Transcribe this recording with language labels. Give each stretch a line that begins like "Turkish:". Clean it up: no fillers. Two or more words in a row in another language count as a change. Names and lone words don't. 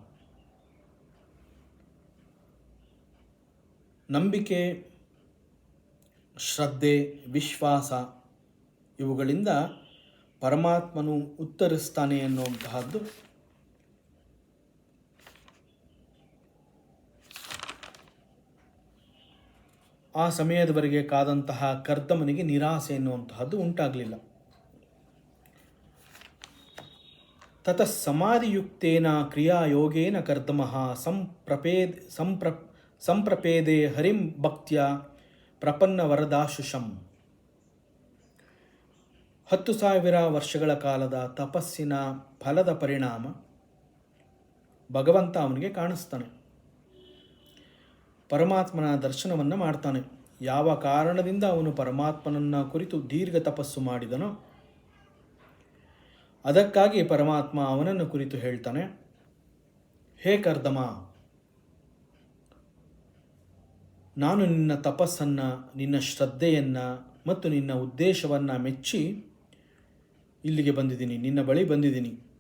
Kannada: ನಂಬಿಕೆ, ಶ್ರದ್ಧೆ, ವಿಶ್ವಾಸ ಇವುಗಳಿಂದ ಪರಮಾತ್ಮನು ಉತ್ತರಿಸ್ತಾನೆ ಎನ್ನುವಂತಹದ್ದು ಆ ಸಮಯದವರೆಗೆ ಕಾದಂತಹ ಕರ್ದಮನಿಗೆ ನಿರಾಸೆ ಎನ್ನುವಂತಹದ್ದು ಉಂಟಾಗಲಿಲ್ಲ.
Sanskrit: ತತಃ ಸಮಾಧಿಯುಕ್ತೇನ ಕ್ರಿಯಾಯೋಗೇನ ಕರ್ದಮಃ ಸಂಪ್ರಪೇದೆ ಹರಿಂ ಭಕ್ತ್ಯ ಪ್ರಪನ್ನ ವರದಾಶುಷಂ.
Kannada: 10,000 ವರ್ಷಗಳ ಕಾಲದ ತಪಸ್ಸಿನ ಫಲದ ಪರಿಣಾಮ ಭಗವಂತ ಅವನಿಗೆ ಕಾಣಿಸ್ತಾನೆ. ಪರಮಾತ್ಮನ ದರ್ಶನವನ್ನು ಮಾಡ್ತಾನೆ. ಯಾವ ಕಾರಣದಿಂದ ಅವನು ಪರಮಾತ್ಮನನ್ನು ಕುರಿತು ದೀರ್ಘ ತಪಸ್ಸು ಮಾಡಿದನೋ ಅದಕ್ಕಾಗಿ ಪರಮಾತ್ಮ ಅವನನ್ನು ಕುರಿತು ಹೇಳ್ತಾನೆ, ಹೇ ಕರ್ದಮ, ನಾನು ನಿನ್ನ ತಪಸ್ಸನ್ನು, ನಿನ್ನ ಶ್ರದ್ಧೆಯನ್ನು ಮತ್ತು ನಿನ್ನ ಉದ್ದೇಶವನ್ನು ಮೆಚ್ಚಿ ಇಲ್ಲಿಗೆ ಬಂದಿದ್ದೀನಿ, ನಿನ್ನ ಬಳಿ ಬಂದಿದ್ದೀನಿ.